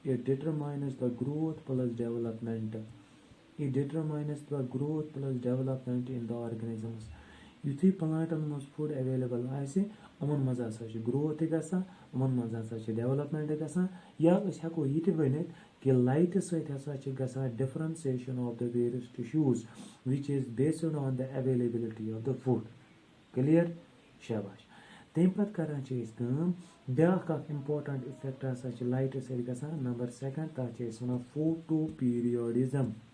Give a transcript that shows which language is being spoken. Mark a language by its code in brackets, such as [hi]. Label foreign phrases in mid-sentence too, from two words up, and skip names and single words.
[en] It determines the growth plus development. It determines the growth plus development in the organisms. [ks] یُتھُے پٕلانٛٹَن منٛز [en] food available [ks] آسہِ یِمَن منٛز ہسا چھِ گرٛوتھ تہِ گژھان یِمَن منٛز ہسا چھِ ڈٮ۪ولَپمٮ۪نٛٹ گژھان یا أسۍ ہٮ۪کو یہِ تہِ ؤنِتھ کہِ لایٹہِ سۭتۍ ہسا چھِ گژھان [en] differentiation of the various tissues which is based on the availability of the food [ks] کٕلیَر شاباش تمہِ پَتہٕ کَران چھِ أسۍ کٲم بیٛاکھ اَکھ [en] important effect [ks] ہسا چھِ لایٹہِ سۭتۍ گژھان نمبر 2 تَتھ چھِ أسۍ وَنان فوٹو پیٖریوڈِزم